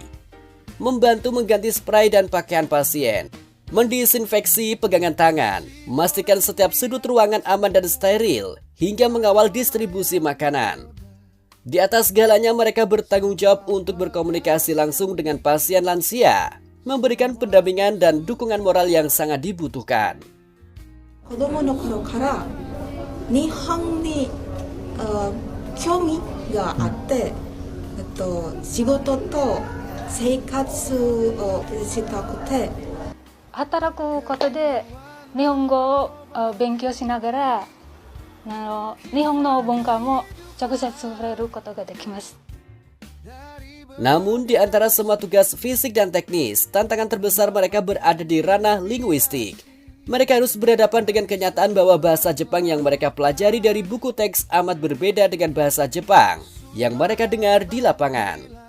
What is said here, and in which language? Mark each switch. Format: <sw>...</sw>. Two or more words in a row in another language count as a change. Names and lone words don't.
<id>Membantu mengganti spray dan pakaian pasien, mendisinfeksi pegangan tangan, memastikan setiap sudut ruangan aman dan steril, hingga mengawal distribusi makanan. Di atas segalanya mereka bertanggung jawab untuk berkomunikasi langsung dengan pasien lansia, memberikan pendampingan dan dukungan moral yang sangat dibutuhkan.</id> <ja>子供の頃から日本に興味があって、仕事と生活をしたくて、働くことで日本語を勉強しながら日本の文化も直接触れることができます。</ja> <id>Namun di antara semua tugas fisik dan teknis, tantangan terbesar mereka berada di ranah linguistik. Mereka harus berhadapan dengan kenyataan bahwa bahasa Jepang yang mereka pelajari dari buku teks amat berbeda dengan bahasa Jepang yang mereka dengar di lapangan.</id>